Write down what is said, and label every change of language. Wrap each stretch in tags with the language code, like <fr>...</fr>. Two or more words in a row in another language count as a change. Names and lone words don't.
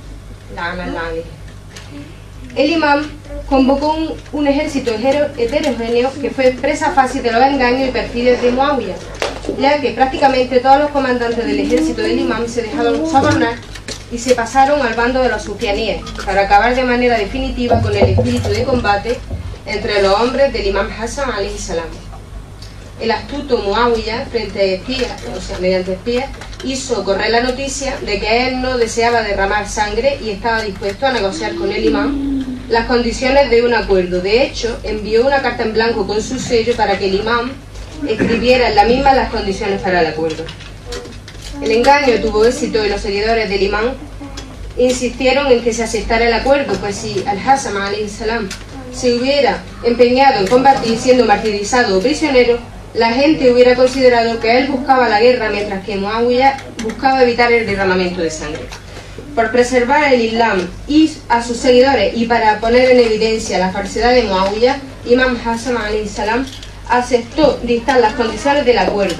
<es>El imam convocó un ejército heterogéneo que fue presa fácil de los engaños y perfidias de Muawiya, ya que prácticamente todos los comandantes del ejército del imam se dejaron sobornar y se pasaron al bando de los sufianíes para acabar de manera definitiva con el espíritu de combate entre los hombres del imam Hassan</es> <ar>عليه السلام.</ar> <es>El astuto Muawiya, frente a espías, o sea, mediante espías, hizo correr la noticia de que él no deseaba derramar sangre y estaba dispuesto a negociar con el imam las condiciones de un acuerdo. De hecho, envió una carta en blanco con su sello para que el imam escribiera en la misma las condiciones para el acuerdo. El engaño tuvo éxito y los seguidores del imam insistieron en que se aceptara el acuerdo, pues si al-Hassan</es> <ar>عليه السلام</ar> <es>se hubiera empeñado en combatir siendo martirizado o prisionero, la gente hubiera considerado que él buscaba la guerra mientras que Muawiyah buscaba evitar el derramamiento de sangre. Por preservar el Islam y a sus seguidores y para poner en evidencia la falsedad de Muawiyah, Imam Hassan</es> <ar>عليه السلام</ar> <es>aceptó dictar las condiciones del acuerdo.</es>